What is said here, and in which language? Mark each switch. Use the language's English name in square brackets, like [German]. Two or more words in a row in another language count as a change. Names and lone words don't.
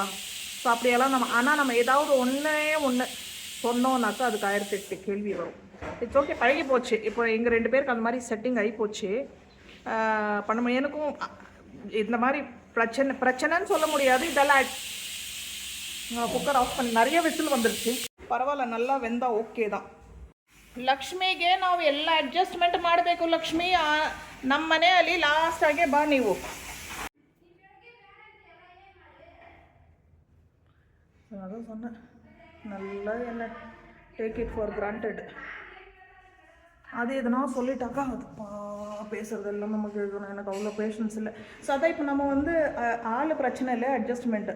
[Tamil] ஸோ அப்படியெல்லாம் நம்ம ஏதாவது ஒன்று சொன்னோன்னாக்கா அதுக்கு 1008 கேள்வி வரும். [English] it's okay, [Tamil] பழகி போச்சு. இப்போ எங்கள் 2 பேருக்கு அந்த மாதிரி செட்டிங் ஆகி போச்சு. பண்ண எனக்கும் இந்த மாதிரி பிரச்சனைன்னு சொல்ல முடியாது. இதெல்லாம் [English] cooker off [Tamil] பண்ணி நிறைய விசில் வந்துடுச்சு. ಪರವಾಗಿಲ್ಲ, நல்லா வெந்தா ಓಕೆ தான். [Kannada] ಲಕ್ಷ್ಮಿಗೆ ನಾವು ಎಲ್ಲ ಅಡ್ಜಸ್ಟ್ಮೆಂಟ್ ಮಾಡಬೇಕು. ಲಕ್ಷ್ಮಿ ನಮ್ಮ ಮನೆಯಲ್ಲಿ ಲಾಸ್ಟಾಗೆ ಬಾ ನೀವು. [Tamil] அதான் சொன்னேன், நல்லா என்ன [English] take it for granted. [Tamil] அது எதுனா சொல்லிட்டாக்கா அதுப்பா பேசுகிறதெல்லாம் நமக்கு எழுதணும். எனக்கு அவ்வளோ பேஷன்ஸ் இல்லை. ஸோ அதான் இப்போ நம்ம வந்து ஆள் பிரச்சனை இல்லை, அட்ஜஸ்ட்மெண்ட்டு.